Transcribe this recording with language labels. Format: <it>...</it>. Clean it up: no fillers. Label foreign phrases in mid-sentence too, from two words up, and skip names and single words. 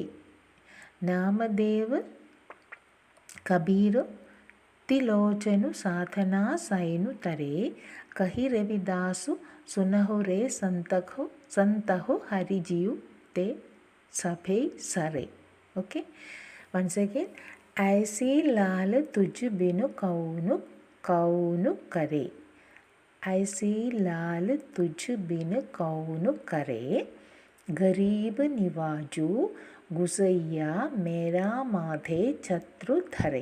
<pa>ਨਾਮਦੇਵ ਕਬੀਰ ਤਿਲੋਚਨੁ ਸਾਧਨਾ ਸੈਨੁ ਤਰੇ, ਕਹੀ ਰਵਿਦਾਸੁ ਸੁਨਹੁ ਰੇ ਸੰਤਹੁ, ਸੰਤਹੁ ਹਰਿਜੀਵ ਤੇ ਸਭੇ ਸਰੇ।</pa> <en>Okay, once again.</en> <pa>ਐਸੀ ਲਾਲ ਤੁਝ ਬਿਨੁ ਕਉਨੁ, ਕਉਨੁ ਕਰੇ। ਐਸੀ ਲਾਲ ਤੁਝ ਬਿਨੁ ਕਉਨੁ ਕਰੇ, ਗਰੀਬ ਨਿਵਾਜੂ ਗੁਸਈਆ ਮੇਰਾ ਮਾਧੇ ਛਤ੍ਰੁ ਧਰੇ।</pa>